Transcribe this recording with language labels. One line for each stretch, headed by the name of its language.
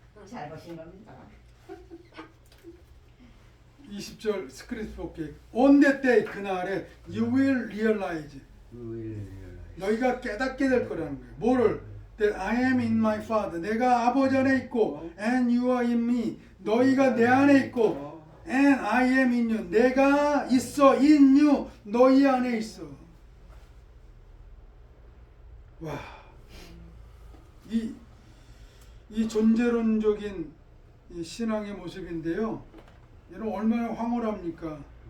Korean: '잘 보신 겁니다. 20절 스크립트 볼게요.
English: On that day,
Korean: 그날에
English: you will realize,
Korean: 너희가 깨닫게 될 거라는 거예요. 뭐를?
English: That I am in my Father,
Korean: 내가 아버지 안에 있고,
English: and you are in me,
Korean: 너희가 내 안에 있고,
English: and I am in you,
Korean: 내가 있어,
English: in you,
Korean: 너희 안에 있어. 와, 이 존재론적인 이 신앙의 모습인데요. 여러분 얼마나 황홀합니까?